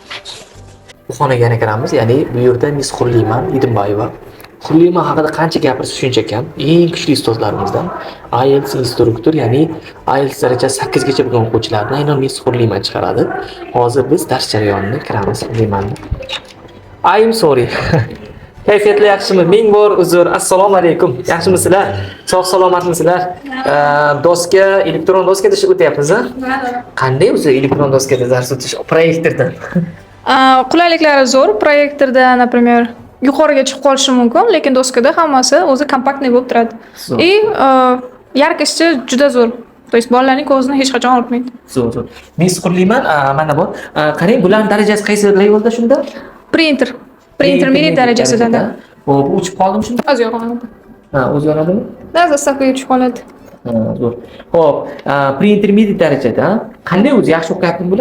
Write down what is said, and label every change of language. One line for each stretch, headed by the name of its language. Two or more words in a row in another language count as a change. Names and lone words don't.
Uzbek: Bu xonaga yana kiramiz, ya'ni bu yerda Miss Xurliman Idimbayeva. Xurliman haqida qancha gapirsa shuncha kam. Eng kuchli ustozlarimizdan IELTS instruktor, ya'ni IELTS darajasi 8 gacha bo'lgan o'quvchilarni aynan Miss Xurliman chiqaradi. Hozir biz dars jarayonini kiramiz Xurlimanni.
English: I'm sorry.
Uzbek: Kayfiyatli yaxshimi? Ming bor uzr. Assalomu alaykum. Yaxshimisizlar? Sog' salomatmisizlar? Doska, elektron doskada ish o'tyapmiz, ha? Qanday o'zi elektron doskada dars o'tish proyektordan? Qulayliklari zo'r. Proyektorda, например, yuqoriga chiqib qolishi mumkin, lekin doskada hammasi o'zi kompaktniy bo'lib turadi. И yarkishchi juda zo'r.
Russian: То есть
Uzbek: bolalarning ko'zini hech qachon olmaydi. Zo'r. Miss Xurliman, mana bu. Qarang, bularning darajasi qaysi levelda shunda? Pre-intermediate darajasida. Xo'p, uchib qoldimi shunda? O'zi yo'qoladi. O'zi yo'qoladimi? Zastavkaga tushib qoladi. Zo'r. Xo'p, pre-intermediate darajada qanday o'zi yaxshi o'qiyaptimi bular?